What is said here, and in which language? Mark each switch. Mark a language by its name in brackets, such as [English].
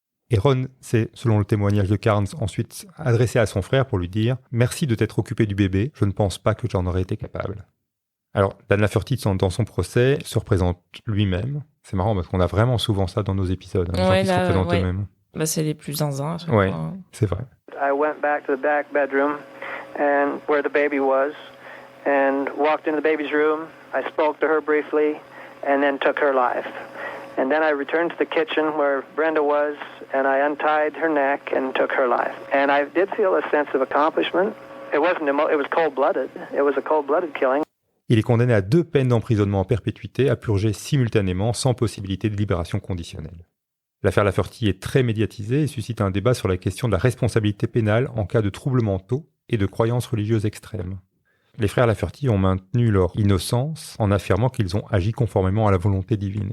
[French] Et Ron s'est, selon le témoignage de Carnes, ensuite adressé à son frère pour lui dire « Merci de t'être occupé du bébé, je ne pense pas que j'en aurais été capable ». Alors, Dan Lafferty, dans son procès, se représente lui-même. C'est marrant parce qu'on a vraiment souvent ça dans nos épisodes, les gens qui se représentent eux-mêmes. Bah, c'est les plus zinzins. Oui, c'est vrai. [English] I went back to the back bedroom and where the baby was and walked into the baby's room. I spoke to her briefly and then took her life. And then I returned to the kitchen where Brenda was and I untied her neck and took her life. And I did feel a sense of accomplishment. It was cold-blooded. It was a cold-blooded killing. [French] Il est condamné à 2 peines d'emprisonnement en perpétuité à purger simultanément sans possibilité de libération conditionnelle. L'affaire Lafferty est très médiatisée et suscite un débat sur la question de la responsabilité pénale en cas de troubles mentaux et de croyances religieuses extrêmes. Les frères Lafferty ont maintenu leur innocence en affirmant qu'ils ont agi conformément à la volonté divine.